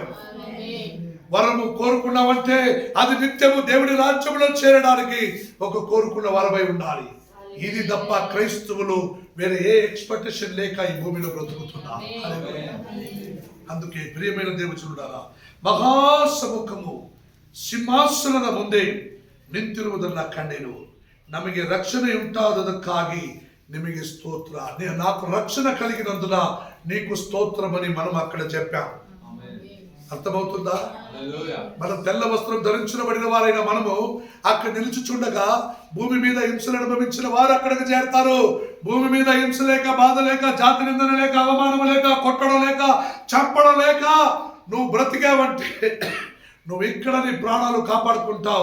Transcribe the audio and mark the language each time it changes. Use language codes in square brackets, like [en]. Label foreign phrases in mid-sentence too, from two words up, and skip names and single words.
[te] వరము కోరుకున్నావంటే అది నిత్యము దేవుడి రాజ్యంలో చేరడానికి ఒక కోరుకున్న వరమై ఉండాలి. ఇది తప్ప క్రైస్తవులు వేరే ఏ ఎక్స్పెక్టేషన్ లేక ఈ భూమిలో బ్రతుకుతున్నారు. అందుకే ప్రియమైన దేవుచులారా, [kn] ಮಹಾಸಮುಖము ಸಿಂಹಾಸನದ ಮುಂದೆ ನಿಂತಿರುವುದನ್ನ ಕಂಡೆನು. ನಮಗೆ ರಕ್ಷಣೆ ಉಂಟಾದದಕ್ಕಾಗಿ ನಿಮಗೆ ಸ್ತೋತ್ರ. [te] నాకు రక్షణ కలిగినందున నీకు స్తోత్రమని మనం అక్కడ చెప్పాం. అర్థమవుతుందా? మనం తెల్ల వస్త్రం ధరించబడిన వారైన మనము అక్కడ నిలుచుచుండగా భూమి మీద హింసలు అనుభవించిన వారు అక్కడికి చేరతారు. భూమి మీద హింస లేక, బాధ లేక, జాతి నిందన లేక, అవమానం లేక, కొట్టడం లేక, చంపడం లేక నువ్వు బ్రతికావంటే నువ్వు ఇక్కడ నీ ప్రాణాలు కాపాడుకుంటావు.